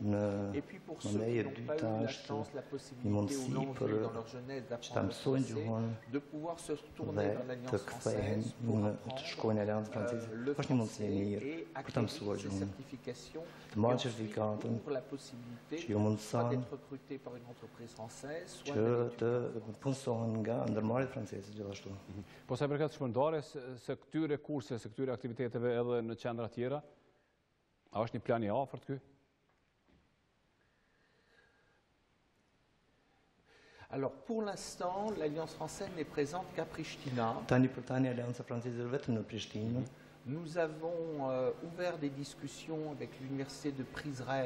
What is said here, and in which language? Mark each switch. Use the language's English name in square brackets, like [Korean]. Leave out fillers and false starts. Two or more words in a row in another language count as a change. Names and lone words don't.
[French] Et puis pour ceux qui n'ont pas eu la chance, la possibilité ou l'envie dans leur jeunesse d'apprendre le français, de pouvoir se retourner vers l'Alliance française pour apprendre le français et acquérir ces certifications. Et ensuite, pour la possibilité soit d'être recruté par une entreprise française, soit [Albanian] Po sa i përket shpërndarjes së këtyre kurse, së këtyre aktiviteteve edhe në qendra tjera, a është një plan i afërt ky? [French] Alors, pour l'instant, l'Alliance française n'est présente qu'à Pristina. Nous avons ouvert des discussions avec l'université de Prizren.